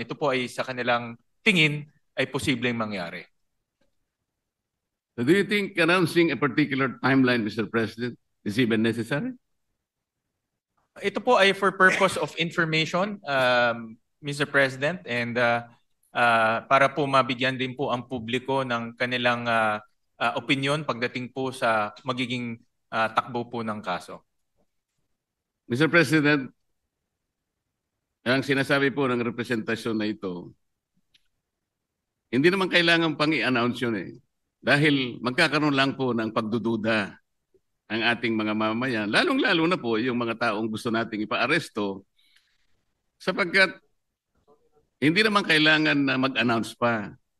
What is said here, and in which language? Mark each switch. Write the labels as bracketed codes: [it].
[tl] Ito po ay sa kanilang tingin ay posibleng mangyari. [en] So do you think announcing a particular timeline, Mr. President, is even necessary? [tl] Ito po ay [en] for purpose of information, Mr. [tl] President, and para po mabigyan din po ang publiko ng kanilang opinion pagdating po sa magiging takbo po ng kaso. [en] Mr. [tl] President, ang sinasabi po ng representasyon na ito, hindi naman kailangan pang i-announce yun Dahil magkakaroon lang po ng pagdududa ang ating mga mamamayan, lalong-lalo na po yung mga taong gusto nating ipa-aresto, sapagkat hindi naman kailangan na mag-announce pa.